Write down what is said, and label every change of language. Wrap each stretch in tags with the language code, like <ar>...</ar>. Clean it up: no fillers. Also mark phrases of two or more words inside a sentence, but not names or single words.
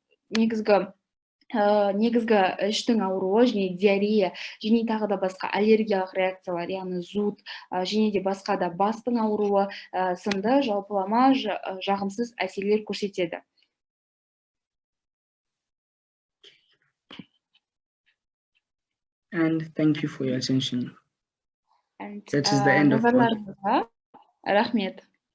<kk>негізгі іштің ауруы және диарея, және тағы да басқа аллергиялық реакциялар, яғни зуд, және де басқа да бастың ауруы сынды жалпылама жағымсыз әсерлер көрсетеді.</kk> <en>And thank you for your attention. And that is the end of</en> <kk>назарларыңызға рахмет.</kk>